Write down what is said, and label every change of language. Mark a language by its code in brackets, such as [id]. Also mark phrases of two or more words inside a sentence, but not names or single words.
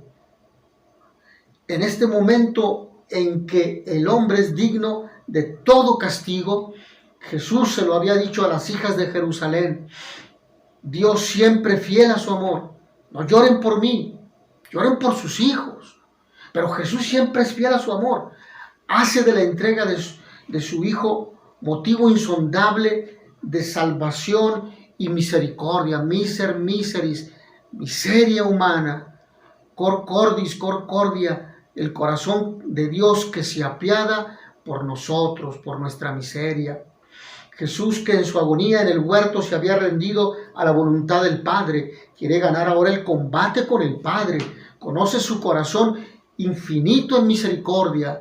[es] En este momento en que el hombre es digno de todo castigo, Jesús se lo había dicho a las hijas de Jerusalén: Dios siempre fiel a su amor. No lloren por mí, lloren por sus hijos. Pero Jesús siempre es fiel a su amor. Hace de la entrega de su Hijo motivo insondable de salvación y misericordia. [la] Miser miseris, miseria humana. Cor cordis, cor cordia, [es] el corazón de Dios que se apiada por nosotros, por nuestra miseria. Jesús, que en su agonía en el huerto se había rendido a la voluntad del Padre, quiere ganar ahora el combate con el Padre. Conoce su corazón infinito en misericordia.